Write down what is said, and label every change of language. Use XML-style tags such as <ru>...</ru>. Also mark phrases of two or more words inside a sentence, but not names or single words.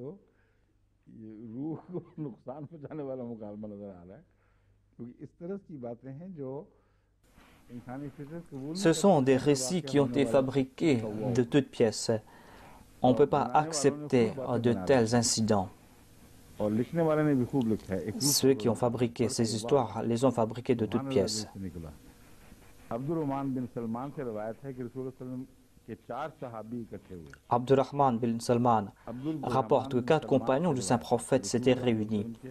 <ur>یہ روح کو نقصان پہنچانے والا مکالمہ نظر آ رہا ہے، کیونکہ اس طرح کی باتیں ہیں جو انسانی فطرت قبول.</ur> <fr>Ce sont des récits qui ont été fabriqués de toutes pièces. On ne peut pas accepter de tels incidents. Ceux qui ont fabriqué ces histoires les ont fabriquées de toutes pièces. Abdurrahman bin Salman rapporte que 4 compagnons du saint prophète s'étaient réunis.</fr>